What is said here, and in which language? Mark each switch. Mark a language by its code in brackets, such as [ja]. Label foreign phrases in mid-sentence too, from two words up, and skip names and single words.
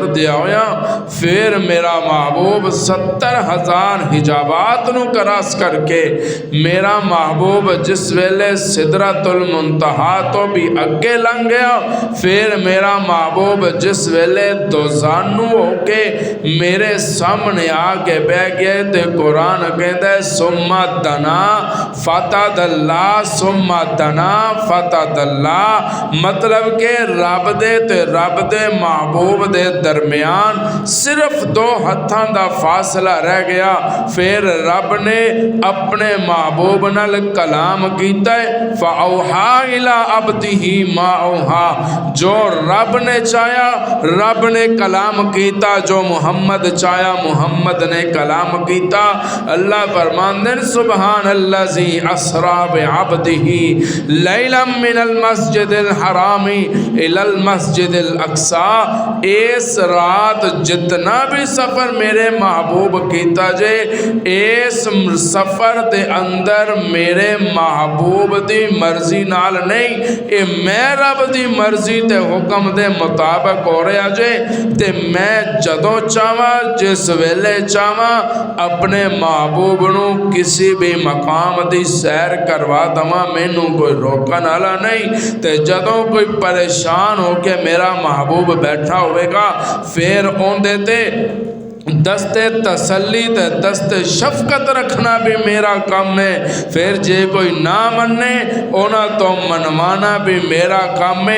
[pa] دیا ہویا، پھر میرا محبوب 70,000 حجابات نو کراس کر کے میرا محبوب جس ویلے سدرۃ المنتہا تو بھی اگے لنگ گیا، پھر میرا محبوب جس ویلے دوزانو ہو کے میرے سامنے آگے بہ گئے تے قرآن کہتا ہے [ar] ثم دنا فتدلی ثم دنا فتدلی، [pa] مطلب کہ رب دے تے رب دے محبوب دے درمیان صرف 2 ہتھاں دا فاصلہ رہ گیا، پھر رب نے اپنے محبوب نال کلام کیتا ہے [ar] فاوحا الی عبدہ ما اوحا، [pa] جو رب نے چاہیا رب نے کلام کیتا، جو محمد چاہیا محمد نے کلام کیتا۔ اللہ فرماندے [ar] سبحان الذی اسری بعبدہ لیلا من المسجد الحرام الی المسجد الاقصی، [pa] اس رات جتنا بھی سفر میرے محبوب کیتا جے اس سفر دے اندر میرے محبوب دی مرضی نال نہیں، اے میں رب دی مرضی تے حکم دے مطابق ہو رہا جے، تے میں جدوں چاہواں جس ویلے چاہواں اپنے محبوب نو کسی بھی مقام دی سیر کروا دواں، مینوں کوئی روکن والا نہیں۔ تے جدوں کوئی پریشان ہو کے میرا محبوب بیٹھا ہوئے گا پھر اوندے تے دست تسلی تے دست شفقت رکھنا بھی میرا کام ہے، پھر جے کوئی نہ منے اونا تو منوانا بھی میرا کام ہے۔